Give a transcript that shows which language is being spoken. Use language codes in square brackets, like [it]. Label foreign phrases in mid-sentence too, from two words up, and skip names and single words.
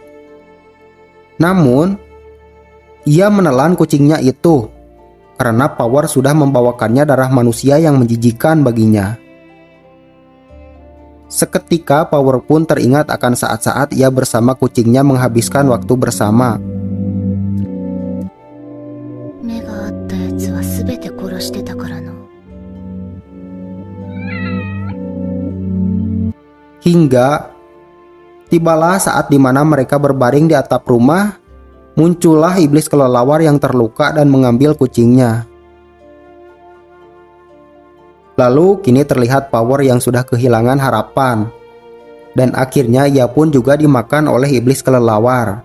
[id] Namun, ia menelan kucingnya itu karena Power sudah membawakannya darah manusia yang menjijikan baginya. Seketika Power pun teringat akan saat-saat ia bersama kucingnya menghabiskan waktu bersama. [ja] 目があったやつは全て殺してたからな。 [id] Hingga tibalah saat dimana mereka berbaring di atap rumah, muncullah iblis kelelawar yang terluka dan mengambil kucingnya. Lalu kini terlihat Power yang sudah kehilangan harapan, dan akhirnya ia pun juga dimakan oleh iblis kelelawar.